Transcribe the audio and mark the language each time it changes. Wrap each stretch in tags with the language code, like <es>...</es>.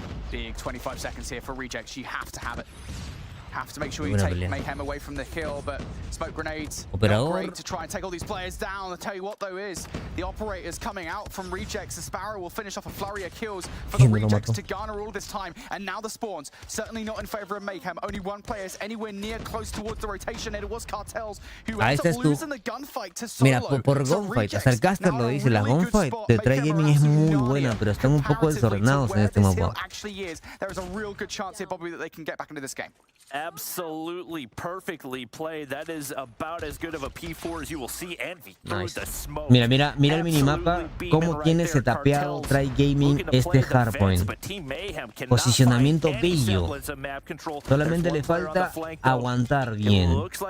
<en>Big 25 seconds here for Rejects. You have to have it. Have to make sure you take Mayhem away from the hill, but smoke grenades not great to try and take all these players down. I'll tell you what though is, the operators coming out from Rejects. The Sparrow will finish off a flurry of kills for the Rejects to garner all this time. And now the spawns, certainly not in favor of Mayhem. Only one player is anywhere near close towards the rotation. It was Cartels who ended up losing the gunfight to Solo.</en> <es>Mira, por gunfight, hasta el caster lo dice, la gunfight de Trygaming es muy buena, pero están un poco desordenados en este mapa.</es> <en>There is a real good chance here, Bobby, that they can get back into this game. Absolutely perfectly played. That is about as good of a P4 as you will see. Envy through the smoke.</en> <es>Mira el minimapa, cómo tiene setapeado Trygaming este hardpoint. Posicionamiento bello. Solamente le falta aguantar bien.</es>